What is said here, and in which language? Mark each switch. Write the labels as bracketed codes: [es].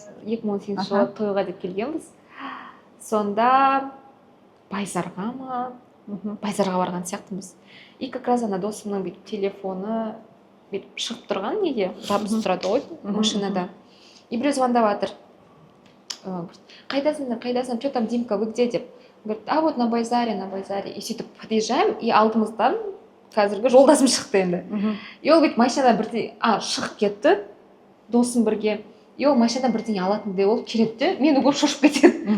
[kk] 2018 жылы тойға деп келгенбіз. Сонда Байзарға барған сияқтымыз. [ru] И как раз [kk] ана досымның бүйтіп телефоны бүйтіп шығып тұрған неге жабысып тұрады ғой машинада. И біреу звондап жатыр. Қайдасың, [ru] что там, Димка, вы где [kk] деп. [ru] Говорит, а вот на Байзаре. [kk] И сөйтіп подъезжаем, и алдымыздан қазіргі жолдасым шықты енді. И ол бүйтіп машинадан бірдеңе шығып кетті, досым бірге. И ол машинадан бірдеңе алатындай болып келеді, мені көріп шошып кетеді.